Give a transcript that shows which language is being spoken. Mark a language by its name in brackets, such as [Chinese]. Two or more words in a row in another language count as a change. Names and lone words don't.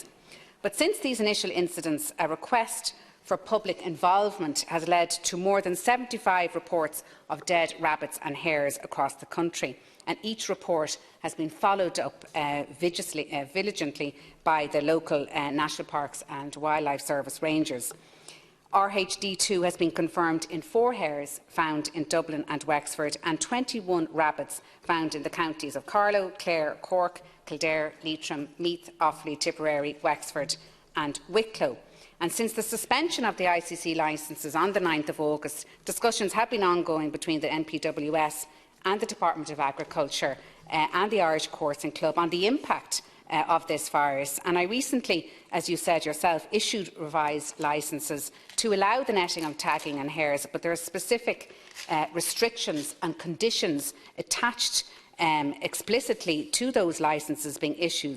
[English] But since these initial incidents, a request for public involvement has led to more than 75 reports of dead rabbits and hares across the country, and each report has been followed up vigilantly by the local National Parks and Wildlife Service rangers. RHD2 has been confirmed in 4 hares found in Dublin and Wexford, and 21 rabbits found in the counties of Carlow, Clare, Cork, Kildare, Leitrim, Meath, Offaly, Tipperary, Wexford and Wicklow. And since the suspension of the ICC licences on the 9th of August, discussions have been ongoing between the NPWS and the Department of Agriculture and the Irish Coursing Club on the impact of this virus. And I recently, as you said yourself, issued revised licences to allow the netting of tagging and hares, but there are specific restrictions and conditions attached explicitly to those licences being issued.